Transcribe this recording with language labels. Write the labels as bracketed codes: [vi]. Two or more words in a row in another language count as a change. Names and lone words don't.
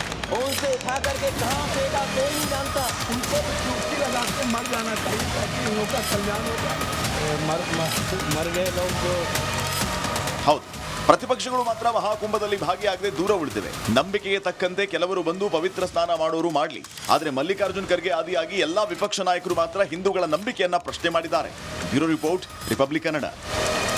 [hi] उनसे उठा करके कहाँ फेंका कोई नहीं जानता। उनको डुबकी लगा के मर जाना चाहिए ताकि इन लोगों का कल्याण हो जाए। मर गए लोग जो [kn] ಹೌದು, ಪ್ರತಿಪಕ್ಷಗಳು ಮಾತ್ರ ಮಹಾಕುಂಭದಲ್ಲಿ ಭಾಗಿಯಾಗದೆ ದೂರ ಉಳಿದಿವೆ. ನಂಬಿಕೆಗೆ ತಕ್ಕಂತೆ ಕೆಲವರು ಬಂದು ಪವಿತ್ರ ಸ್ನಾನ ಮಾಡೋರು ಮಾಡಲಿ, ಆದರೆ ಮಲ್ಲಿಕಾರ್ಜುನ್ ಖರ್ಗೆ ಆದಿಯಾಗಿ ಎಲ್ಲಾ ವಿಪಕ್ಷ ನಾಯಕರು ಮಾತ್ರ ಹಿಂದೂಗಳ ನಂಬಿಕೆಯನ್ನ ಪ್ರಶ್ನೆ ಮಾಡಿದ್ದಾರೆ. [en] bureau report, [kn] ರಿಪಬ್ಲಿಕ್ ಕನ್ನಡ.